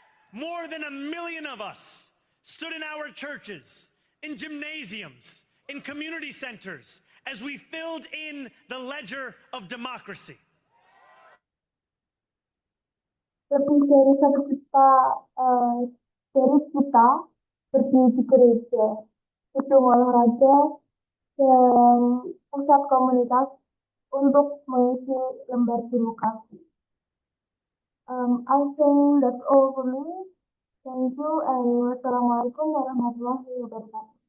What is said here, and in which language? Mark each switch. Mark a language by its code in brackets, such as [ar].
[en] More than 1 million of us stood in our churches, in gymnasiums, in community centers, as we filled in the ledger of democracy. [id] Lebih dari 1 juta dari kita berdiri di gereja, gedung olahraga, dan pusat komunitas untuk mengisi lembar demokrasi. [en] I think that's all for me. Thank you and [ar] wassalamualaikum warahmatullahi wabarakatuh.